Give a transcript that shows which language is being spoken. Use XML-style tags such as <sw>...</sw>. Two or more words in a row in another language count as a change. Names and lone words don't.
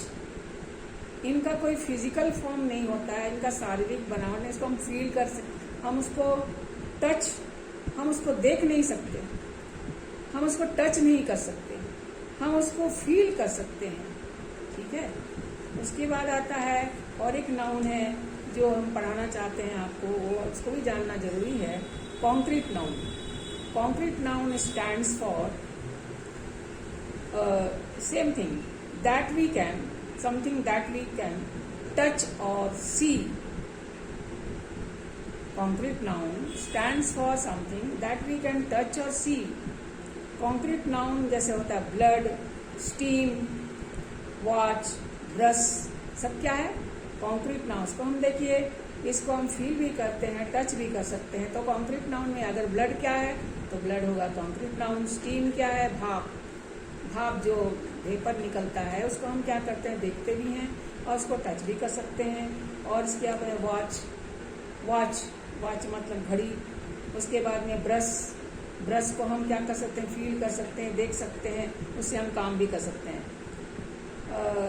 <hi>इनका कोई</hi> <en>physical form</en> <hi>नहीं होता है, इनका शारीरिक बनावट है, इसको हम फील कर सकते, हम उसको देख नहीं सकते, हम उसको टच नहीं कर सकते, हम उसको फील कर सकते हैं, ठीक है। उसके बाद आता है और एक नाउन है जो हम पढ़ाना चाहते हैं आपको, वो उसको भी जानना जरूरी है,</hi> <en>concrete noun. Concrete noun stands for same thing that we can, something that we can touch or see. Concrete noun stands for something that we can touch or see. Concrete noun</en> <hi>जैसे होता है</hi> <en>blood, steam, watch, brush,</en> <hi>सब क्या है,</hi> <en>concrete nouns</en> <hi>को हम देखिए, इसको हम फील भी करते हैं, टच भी कर सकते हैं। तो</hi> <en>concrete noun</en> <hi>में अगर blood क्या है तो blood होगा</hi> <en>concrete noun।</en> <hi>steam क्या है, भाप जो वेपर निकलता है उसको हम क्या करते हैं, देखते भी हैं और उसको टच भी कर सकते हैं। और इसके बाद है वॉच मतलब घड़ी। उसके बाद में ब्रश को हम क्या कर सकते हैं, फील कर सकते हैं, देख सकते हैं, उससे हम काम भी कर सकते हैं।</hi>